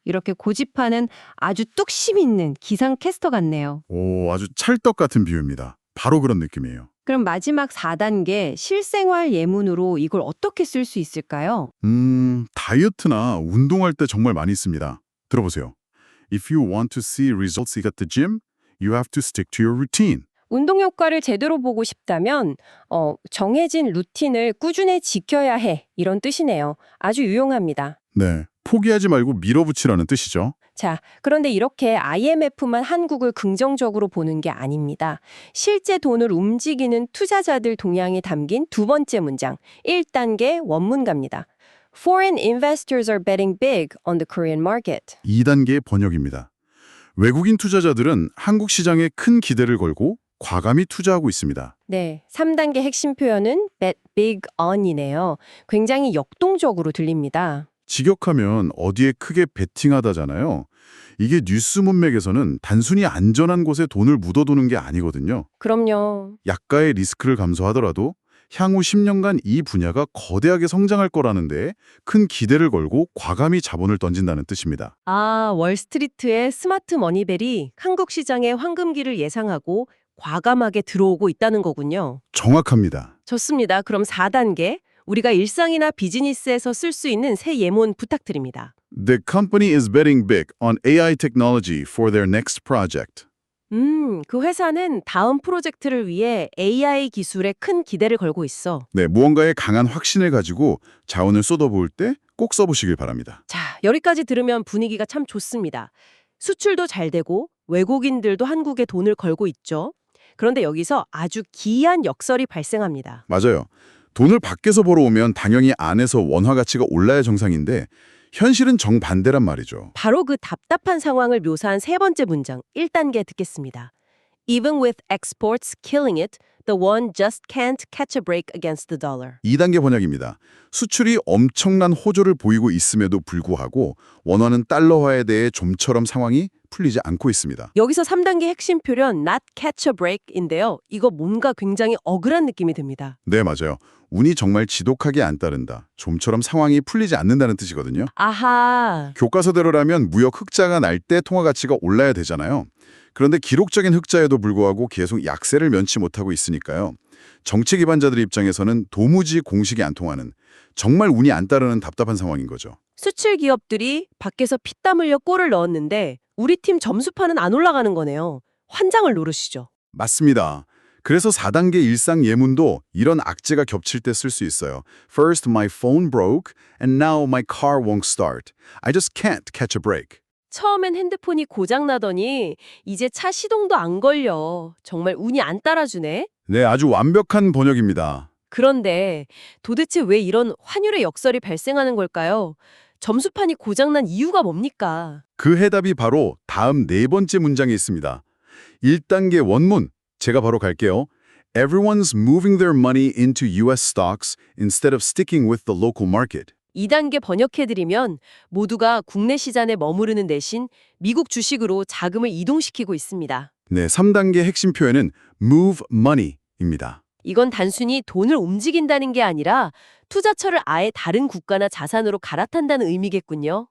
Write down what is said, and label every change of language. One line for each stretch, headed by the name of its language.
Korean: 이렇게 고집하는 아주 뚝심 있는 기상캐스터 같네요. 오, 아주 찰떡 같은 비유입니다. 바로 그런 느낌이에요. 그럼 마지막 4단계 실생활 예문으로 이걸 어떻게 쓸 수 있을까요? 다이어트나 운동할 때 정말 많이 씁니다. 들어보세요.
English: If you want to see results at the gym, you have to stick to your routine.
Korean: 운동 효과를 제대로 보고 싶다면 정해진 루틴을 꾸준히 지켜야 해. 이런 뜻이네요. 아주 유용합니다. 네, 포기하지 말고 밀어붙이라는 뜻이죠. 자, 그런데 이렇게 IMF만 한국을 긍정적으로 보는 게 아닙니다. 실제 돈을 움직이는 투자자들 동향이 담긴 두 번째 문장, 1단계 원문갑니다.
English: Foreign investors are betting big on the Korean market.
Korean: 2단계 번역입니다. 외국인 투자자들은 한국 시장에 큰 기대를 걸고 과감히 투자하고 있습니다. 네, 3단계 핵심 표현은
English: bet big on
Korean: 이네요. 굉장히 역동적으로 들립니다. 직역하면 어디에 크게 베팅하다잖아요. 이게 뉴스 문맥에서는 단순히 안전한 곳에 돈을 묻어두는 게 아니거든요. 그럼요. 약가의 리스크를 감소하더라도 향후 10년간 이 분야가 거대하게 성장할 거라는데 큰 기대를 걸고 과감히 자본을 던진다는 뜻입니다. 아, 월스트리트의 스마트 머니벨이 한국 시장의 황금기를 예상하고 과감하게 들어오고 있다는 거군요. 정확합니다. 좋습니다. 그럼 4단계. 우리가 일상이나 비즈니스에서 쓸 수 있는 새 예문 부탁드립니다.
English: The company is betting big on AI technology for their next project.
Korean: 그 회사는 다음 프로젝트를 위해 AI 기술에 큰 기대를 걸고 있어. 네, 무언가에 강한 확신을 가지고 자원을 쏟아부을 때 꼭 써보시길 바랍니다. 자, 여기까지 들으면 분위기가 참 좋습니다. 수출도 잘 되고 외국인들도 한국에 돈을 걸고 있죠. 그런데 여기서 아주 기이한 역설이 발생합니다. 맞아요. 돈을 밖에서 벌어오면 당연히 안에서 원화 가치가 올라야 정상인데 현실은 정반대란 말이죠. 바로 그 답답한 상황을 묘사한 세 번째 문장, 1단계 듣겠습니다.
English: Even with exports killing it, the won just can't catch a break against the dollar.
Korean: 2단계 번역입니다. 수출이 엄청난 호조를 보이고 있음에도 불구하고 원화는 달러화에 대해 좀처럼 상황이 풀리지 않고 있습니다. 여기서 3단계 핵심 표현
English: not catch a break
Korean: 인데요. 이거 뭔가 굉장히 억울한 느낌이 듭니다. 네, 맞아요. 운이 정말 지독하게 안 따른다. 좀처럼 상황이 풀리지 않는다는 뜻이거든요. 아하. 교과서대로라면 무역 흑자가 날 때 통화 가치가 올라야 되잖아요. 그런데 기록적인 흑자에도 불구하고 계속 약세를 면치 못하고 있으니까요. 정책 기반자들 입장에서는 도무지 공식이 안 통하는 정말 운이 안 따르는 답답한 상황인 거죠. 수출 기업들이 밖에서 피땀 흘려 골을 넣었는데 우리 팀 점수판은 안 올라가는 거네요. 환장을 노르시죠. 맞습니다. 그래서 4단계 일상 예문도 이런 악재가 겹칠 때 쓸 수 있어요.
English: First my phone broke and now my car won't start. I just can't catch a break.
Korean: 처음엔 핸드폰이 고장나더니 이제 차 시동도 안 걸려. 정말 운이 안 따라주네. 네, 아주 완벽한 번역입니다. 그런데 도대체 왜 이런 환율의 역설이 발생하는 걸까요? 점수판이 고장난 이유가 뭡니까? 그 해답이 바로 다음 네 번째 문장에 있습니다. 1단계 원문, 제가 바로 갈게요.
English: Everyone's moving their money into US stocks instead of sticking with the local market.
Korean: 2단계 번역해드리면 모두가 국내 시장에 머무르는 대신 미국 주식으로 자금을 이동시키고 있습니다. 네, 3단계 핵심 표현은
English: move money
Korean: 입니다. 이건 단순히 돈을 움직인다는 게 아니라 투자처를 아예 다른 국가나 자산으로 갈아탄다는 의미겠군요.